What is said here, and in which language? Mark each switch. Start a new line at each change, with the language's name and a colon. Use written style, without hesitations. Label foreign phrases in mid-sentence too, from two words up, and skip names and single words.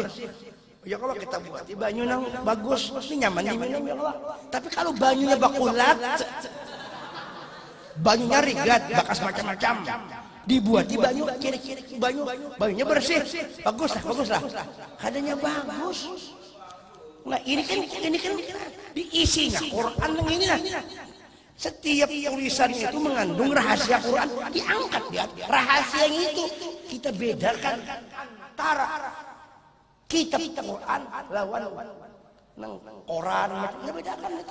Indonesian: Ya kalau kita buat banyu nang bagus, ini nyaman diminum ya Allah. Tapi kalau banyunya bakulat, banyunya rigat, bakas macam-macam, dibuat di banyu, kira-kira banyunya bersih, bagus lah. Kadanya bagus. Nah ini kan diisinya Quran yang ini lah. Setiap tulisan itu mengandung rahasia Quran, diangkat dia. Rahasia yang itu kita bedakan antara kitab Quran lawan nang koran macam bedakan itu.